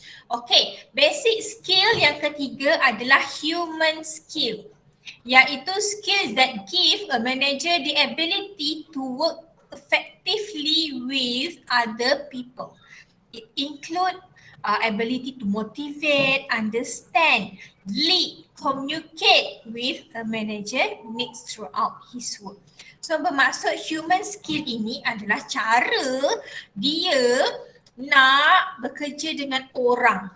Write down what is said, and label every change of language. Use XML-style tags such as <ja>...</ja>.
<ms>Okay, basic skill yang ketiga adalah human skill.</ms> <en>Iaitu skill that give a manager the ability to work effectively with other people. It include ability to motivate, understand, lead, communicate with a manager needs throughout his work.</en> <ms>So bermaksud human skill ini adalah cara dia nak bekerja dengan orang.</ms>